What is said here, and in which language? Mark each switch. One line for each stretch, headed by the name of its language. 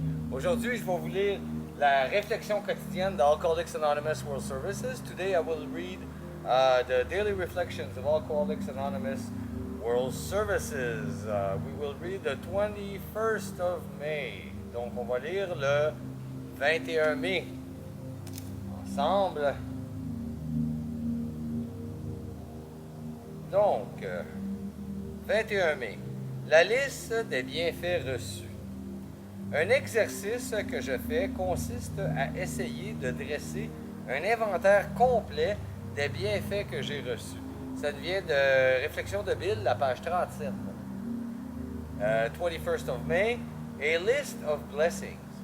French: Aujourd'hui, je vais vous lire la réflexion quotidienne de Alcooliques Anonymous World Services.
English: Today, I will read the daily reflections of Alcoolics Anonymous World Services. We will read the 21st of May.
French: Donc, on va lire le 21 mai. Ensemble. Donc, 21 mai, la liste des bienfaits reçus. Un exercice que je fais consiste à essayer de dresser un inventaire complet des bienfaits que j'ai reçus. Ça vient de Réflexions de Bill, la page 37.
English: 21st of May, a list of blessings.